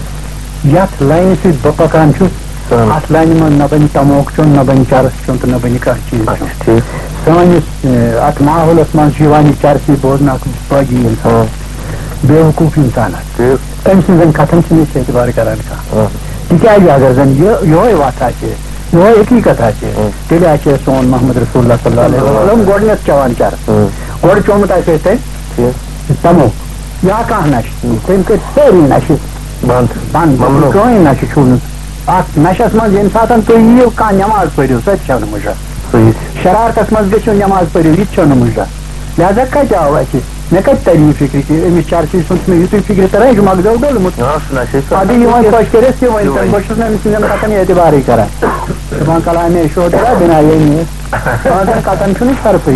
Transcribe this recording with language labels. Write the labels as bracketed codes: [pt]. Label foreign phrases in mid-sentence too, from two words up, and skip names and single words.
[ks] یتھ لاینہِ سۭتۍ بہٕ پکان چھُس اتھ لاینہِ منٛز نہ بنہِ تموک چیوٚن نہ بنہِ چرس چیوٚن تہٕ نہ بنہِ کانٛہہ چیٖز ٹھیٖک سٲنِس اتھ ماحولس منٛز چھُ یِوان یہِ چرسی بوزنہٕ اکھ باغی انسان بے وقوٗف انسان تٔمۍ سٕنٛزن کتھن چھِنہٕ أسۍ اعتبار کران کانٛہہ تِکیٛازِ اگر زن یِہوے وتھ آسہِ یِہوے حقیٖقت آسہِ تیٚلہِ آسہِ سون محمد رسول اللہ [ar] صلی اللہ علیہ وسلم [ks] گۄڈٕنیتھ چٮ۪وان چرس گۄڈٕ چومُت آسہِ اَسہِ تٔمۍ تموک یا کانٛہہ نشہٕ تٔمۍ کٔرۍ سٲری نشہٕ بنٛد کٕہٕنۍ نشہٕ چھُ نہٕ اتھ نشس منٛز ییٚمہِ ساتہٕ تُہۍ یِیِو کانٛہہ نٮ۪ماز پٔرِو سۄ تہِ چھو نہٕ مُجرت شرارتس منٛز گٔژھِو نٮ۪ماز پٔرِو یہِ تہِ چھو نہٕ مُجرت لہذا کتہِ آو اَسہِ مےٚ کتہِ ترِ یہِ فکرِ کہِ أمِس چرسی سُنٛد چھُ مےٚ یِتُے فکرِ تران یہِ چھُ مغزو ڈوٚلمُت اَدٕ یِوان خۄش کٔرِتھ تہِ ؤنۍ تن بہٕ چھُس نہٕ أمۍ سٕنٛدٮ۪ن کتھن اعتبارٕے کران دپان کلامے شوٹرا بِنا ییٚمہِ پانٛژن کتھن چھُنہٕ فرقٕے